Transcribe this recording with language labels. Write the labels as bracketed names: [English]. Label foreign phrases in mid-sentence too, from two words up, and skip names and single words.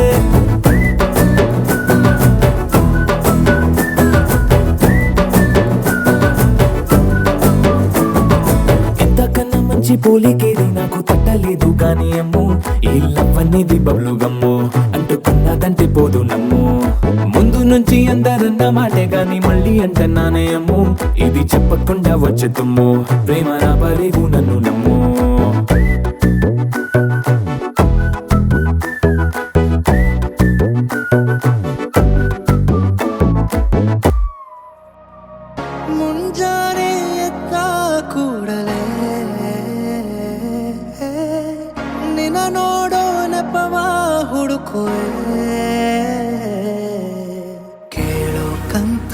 [Telugu] ఇంతకన్నా మంచి పోలికేది నాకు తట్టలేదు గాని అమ్మో ఈ లవ్ అనేది బబ్లు గమ్ము అంటుకున్నదంటే పోదు నమ్ము ముందు నుంచి అందరన్న మాటే గాని మళ్ళీ అంటున్నానే అమ్ము ఇది చెప్పకుండా వచ్చే తుమ్ము ప్రేమ నా పరేవు నన్ను నమ్ము [Kannada] ಮುಂಜಾನೆ ಎದ್ದ ಕೂಡಲೇ ನಿನ್ನ ನೋಡೋ ನೆಪವ ಹುಡುಕುವೆ ಕೇಳೋಕಂತ